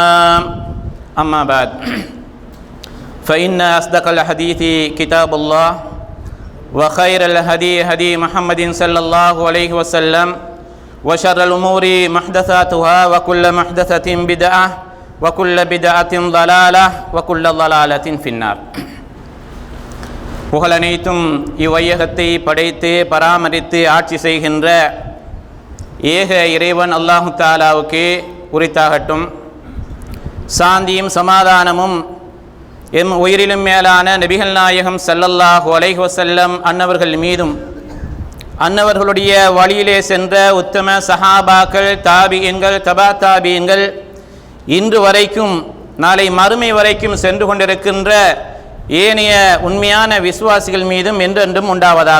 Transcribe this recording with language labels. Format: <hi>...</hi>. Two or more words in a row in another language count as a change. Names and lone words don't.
<ar>أما بعد فإن أصدق الحديث كتاب الله وخير الهدي هدي محمد صلى الله عليه وسلم وشر الأمور محدثاتها وكل محدثة بدعة وكل بدعة ضلالة وكل ضلالة في النار</ar> <ta>புகழனைத்தும் இவ்வையகத்தை படைத்து பராமரித்து ஆட்சி செய்கின்ற ஏக இறைவன் அல்லாஹு தாலாவுக்கே உரித்தாகட்டும். சாந்தியும் சமாதானமும் எம் உயிரிலும் மேலான நபிகள் நாயகம்</ta> <ar>صلى الله عليه وسلم</ar> <ta>அன்னவர்கள் மீதும் அன்னவர்களுடைய வழியிலே சென்ற உத்தம சஹாபாக்கள் தாபியீன்கள் தபா தாபியீன்கள் இன்று வரைக்கும் நாளை மறுமை வரைக்கும் சென்று கொண்டிருக்கின்ற ஏனைய உண்மையான விசுவாசிகள் மீதும் என்றென்றும் உண்டாவதாக.</ta>